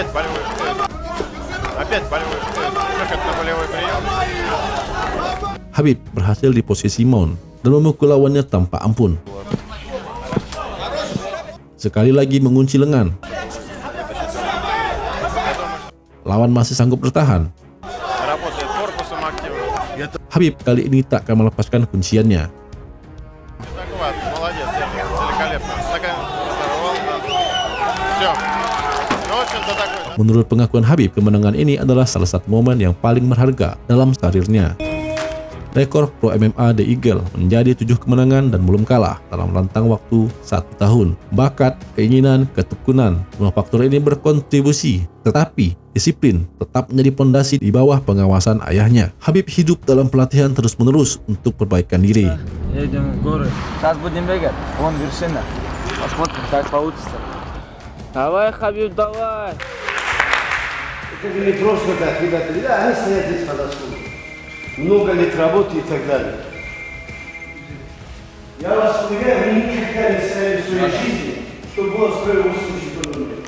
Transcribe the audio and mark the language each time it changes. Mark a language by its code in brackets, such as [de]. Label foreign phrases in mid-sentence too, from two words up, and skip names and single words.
[id] Khabib berhasil di posisi mount dan memukul lawannya tanpa ampun. Sekali lagi mengunci lengan. Lawan masih sanggup bertahan. Khabib kali ini tak akan melepaskan kunciannya. [ru] Молодец, великолепно. Все. Ну, в общем-то, такой [id] Menurut pengakuan Habib, kemenangan ini adalah salah satu momen yang paling berharga dalam karirnya. Rekor Pro MMA The Eagle menjadi 7 kemenangan dan belum kalah dalam rentang waktu 1 tahun. Bakat, keinginan, ketekunan, semua faktor ini berkontribusi, tetapi disiplin tetap menjadi pondasi di bawah pengawasan ayahnya. Habib hidup dalam pelatihan terus-menerus untuk perbaikan diri. [ru] Едем в горы. Сейчас будем бегать. Вон вершина. Посмотрим, как получится. Давай, Хабиб, давай. Это не просто так, ребята. Да, они стоят здесь подошли. Много лет работы и так далее. Я вас уверяю, вы никогда не ставили в своей жизни, чтобы он строил случай подобный.